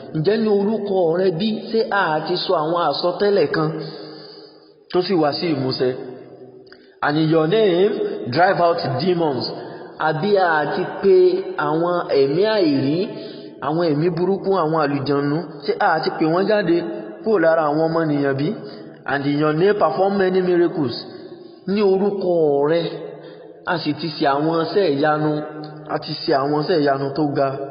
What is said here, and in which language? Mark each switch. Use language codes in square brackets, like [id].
[yo] Ǹjẹ́ ní orúkọ rẹ bí ṣé a ti sọ àwọn àsọtẹ́lẹ̀ kan tó sì wá sí ìmúṣẹ? [en] And in your name drive out demons. [yo] Àbí a ti pè àwọn ẹ̀mí àìrí, àwọn ẹ̀mí burúkú, àwọn àlùjànnú, ṣé a ti pè wọ́n jáde kúrò lára àwọn ọmọnìyàn bí? [en] And in your name perform many miracles. [yo] Ní orúkọ rẹ a sì ti ṣe àwọn iṣẹ́ ìyanu, a ti ṣe àwọn iṣẹ́ ìyanu tó ga.